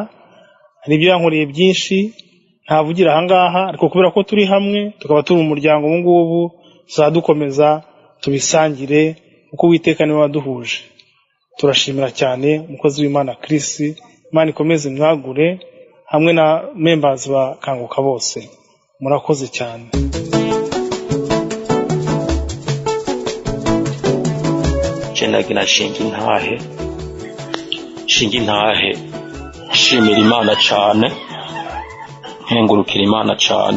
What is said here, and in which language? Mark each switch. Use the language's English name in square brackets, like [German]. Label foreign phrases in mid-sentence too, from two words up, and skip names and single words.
[Kinyarwanda] Hari ibyo yankoreye byinshi ntavugira ahangaha, ariko kubera ko turi hamwe tukaba turi umuryango ubu ngubu tuzadukomeza tubisangire kuko Uwiteka niwe waduhuje. Turashimira cyane umukozi w'Imana Chris, Imana ikomeze mwagure hamwe na members bakanguka bose. Murakoze cyane. [Rundi] Cendagira shinga intahe nshimira Imana cyane, nkengurukira Imana cyane.